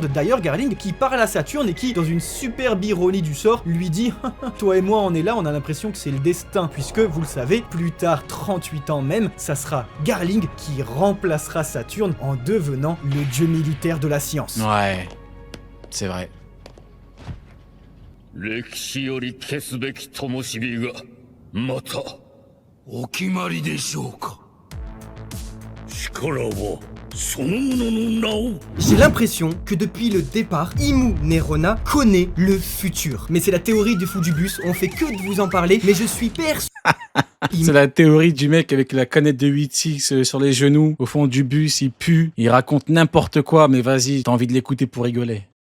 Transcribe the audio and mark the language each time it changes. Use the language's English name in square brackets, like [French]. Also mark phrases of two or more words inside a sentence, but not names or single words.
[French] D'ailleurs, Garling qui parle à Saturne et qui, dans une superbe ironie du sort, lui dit « Toi et moi, on est là, on a l'impression que c'est le destin, puisque, vous le savez, plus tard, 38 ans même, ça sera Garling qui remplacera Saturne en devenant le dieu militaire de la science. » Ouais, c'est vrai. [Japanese] 歴史より消すべき灯火がまたお決まりでしょうか。力はそのものの名を。 [French] J'ai l'impression que depuis le départ, Imu Nerona connaît le futur. Mais c'est la théorie du fou du bus, on fait que de vous en parler, mais je suis persuadé. C'est la théorie du mec avec la canette de 8X sur les genoux, au fond du bus, il pue, il raconte n'importe quoi, mais vas-y, t'as envie de l'écouter pour rigoler.